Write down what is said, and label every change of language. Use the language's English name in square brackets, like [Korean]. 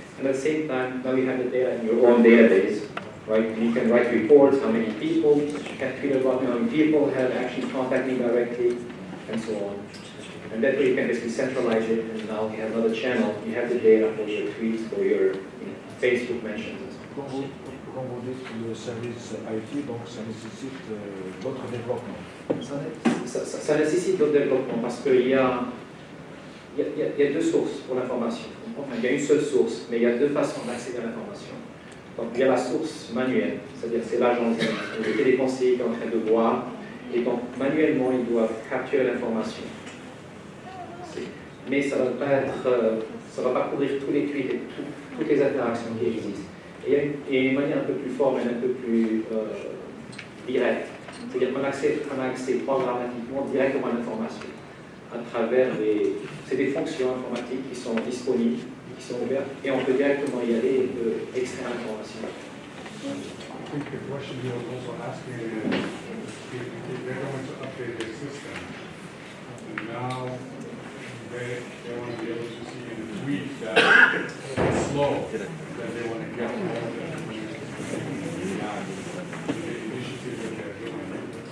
[English] And at the same time, now you have the data in your own database, right? And you can write reports, how many people, you can figure out how many people have actually contacted me directly, and so on. And that way you can basically centralize it, and now you have another channel. You have the data for your tweets, for your Facebook mentions. [French] Quand vous dites le service IT, donc ça nécessite d'autres développements. Ça nécessite d'autres développements parce qu'il y a deux sources pour l'information. Enfin, il y a une seule source, mais il y a deux façons d'accéder à l'information. Donc il y a la source manuelle, c'est-à-dire c'est l'agence, le téléconseiller qui est en train de voir, et donc manuellement ils doivent capturer l'information. Mais ça va pas couvrir tous les tweets et toutes les interactions qui existent. Et il y a une manière un peu plus formelle, un peu plus directe. C'est-à-dire qu'on a accès programmatiquement directement à l'information à travers c'est des fonctions informatiques qui sont disponibles, qui sont ouvertes, et on peut directement y aller et extraire l'information. [English] I think the question you were also asking is if they're going to update their system, and now they want to be able to see in a tweet that it's slow, that they want to get all the information the initiative that they're doing.